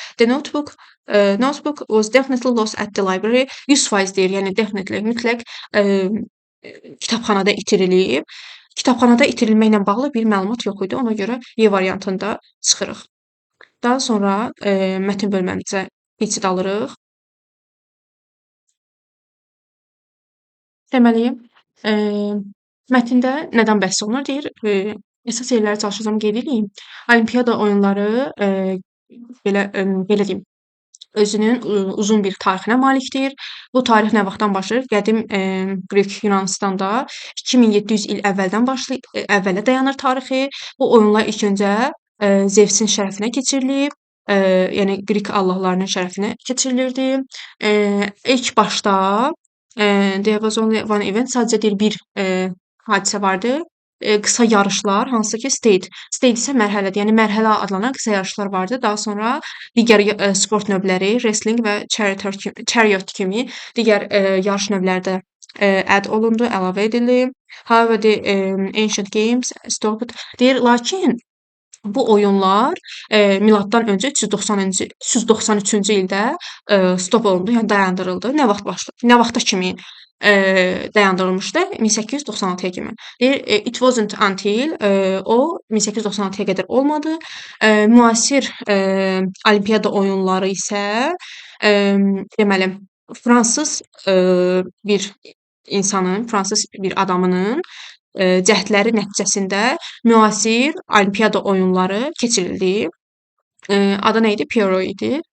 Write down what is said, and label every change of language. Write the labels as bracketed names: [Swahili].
[English] The notebook was definitely lost at the library. [Azerbaijani] 100% deyir, yəni definitely, mütləq kitabxanada itirilib. Kitabxanada itirilməklə bağlı bir məlumat yox idi. Ona görə E variantında çıxırıq. Daha sonra mətn bölməmizə keçid alırıq. Deməli, mətndə nədən bəhs olunur? Deyir, əsas yerləri çalışacağam qeyd edeyim. Olimpiada oyunları belə deyim, özünün uzun bir tarixinə malikdir. Bu tarix nə vaxtdan başlayır? Qədim Qrek Yunanıstanda 2700 il əvvələ dayanır tarixi. Bu oyunlar ilk öncə Zevsin şərəfinə keçirilib. Yəni Qrek allahlarının şərəfinə keçirilirdi. İlk başda [English] there was only one event. [Azerbaijani] Sadəcə deyir bir hadisə vardı. Qısa yarışlar, hansı ki state. State isə mərhələdir. Yəni mərhələ adlanan qısa yarışlar vardı. Daha sonra digər sport növləri, wrestling və chariot kimi digər yarış növləri də add olundu, əlavə edildi. [English] However, the ancient games stopped. [Azerbaijani] Deyir, lakin bu oyunlar miladdan öncə 393-cü ildə stop olundu, yəni dayandırıldı. Nə vaxta kimi dayandırılmışdı? 1896-ya kimi. Deyir, [English] it wasn't until [Azerbaijani] o 1896-ya qədər olmadı. Müasir olimpiada oyunları isə deməli fransız bir insanın, fransız bir adamının cəhdləri nəticəsində müasir olimpiada oyunları keçirildi. Adı nə idi? Pierrot idi.